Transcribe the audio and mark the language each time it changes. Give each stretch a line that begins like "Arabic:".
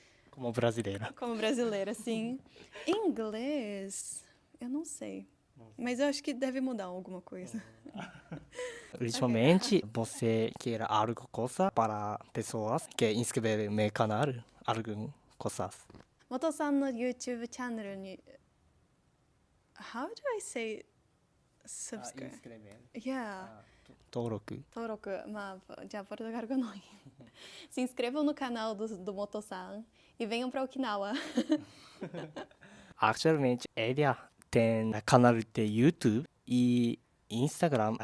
Portuguese: Como brasileira. Como brasileira, sim. Inglês, eu não sei. Mas eu acho que deve mudar alguma coisa. Ultimamente, você quer algo coisa para pessoas que inscreveram no canal? Algo coisas?
Japanese: 元さんの YouTube チャンネルに
English: How do I say subscribe? Yeah.
Japanese: 登録。じゃあポルトガル語の
Portuguese: Se inscrevam no canal do Moto-san e venham para Okinawa. Actualmente, ele tem canal de YouTube e Instagram.